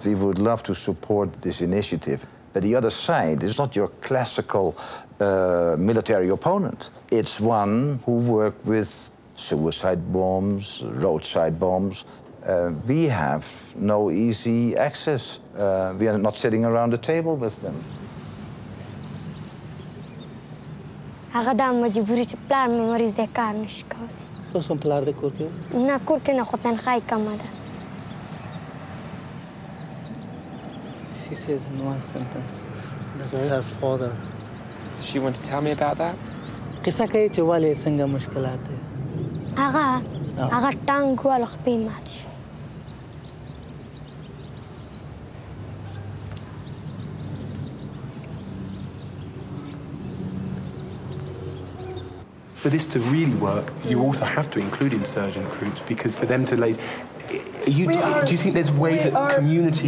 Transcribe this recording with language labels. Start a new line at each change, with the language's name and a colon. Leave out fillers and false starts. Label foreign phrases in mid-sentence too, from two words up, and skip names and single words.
English: We would love to support this initiative, but the other side is not your classical military opponent. It's one who works with suicide bombs, roadside bombs. We have no easy access. We are not sitting around the table with them.
Pashto: هغه دا مجبوري چې پلار مې مریض دی کار نشي کولی. تاسو هم پلار د کور کې؟ نه کور کې نه خو تنخواه یې کمه ده.
English: She says in one sentence that her father. Does she want to tell me about that?
Pashto: قصه کوي چې والي څنګه مشکلات دي. هغه ټانک والو خپې مات شي.
English: For this to really work, you also have to include insurgent groups, because for them to lay... do you think there's a way that communities...